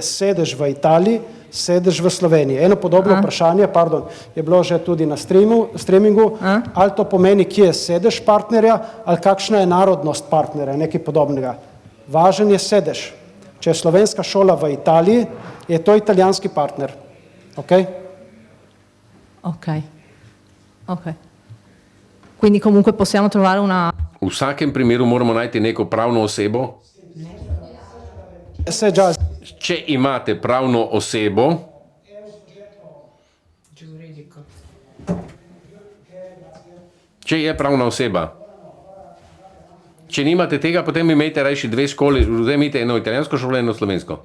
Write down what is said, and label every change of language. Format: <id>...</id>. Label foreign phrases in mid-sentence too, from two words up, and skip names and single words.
<sl>Sedež v Italiji, sedež v Sloveniji. Eno podobno vprašanje, je bilo že tudi na streamingu, ali to pomeni, kje je sedež partnerja, ali kakšna je narodnost partnerja, nekaj podobnega. Važen je sedež. Če je slovenska šola v Italiji, je to italijanski partner. Ok? Ok.</sl> <it>Quindi comunque possiamo trovare una...</it> <sl>V vsakem primeru moramo najti neko pravno osebo. Če imate pravno osebo, če je pravna oseba, če nimate tega, potem imejte rajši 2 šole, vzemite eno italijansko šolo, eno slovensko.</sl>